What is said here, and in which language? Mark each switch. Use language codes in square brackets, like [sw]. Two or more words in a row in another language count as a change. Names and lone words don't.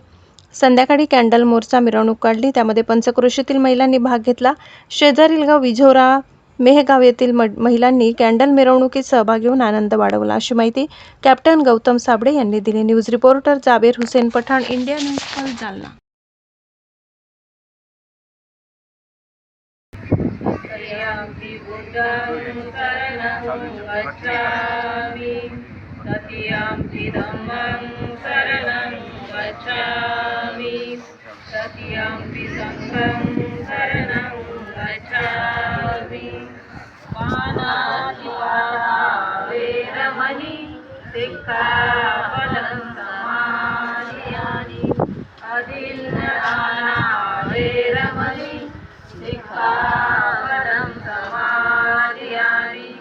[mr] संध्याकाळी कॅन्डल मोर्चा मिरवणूक काढली। त्यामध्ये पंचक्रोशीतील महिलांनी भाग घेतला। शेजारील गाव विझोरा मेहगाव येथील महिलांनी कॅन्डल मिरवणुकीत सहभाग घेऊन आनंद वाढवला अशी माहिती कॅप्टन गौतम साबळे यांनी दिली। [en] news reporter [mr] जाबीर हुसेन पठाण, इंडिया न्यूज कल, जालना। [pi] सत्यंपि धम्मं शरणं गच्छामि सत्यंपि संघं शरणं गच्छामि पानातिपाता वेरमणि सिक्खापदं समादियामि अदिन्नदाना वेरमणि सिक्खापदं समादियामि।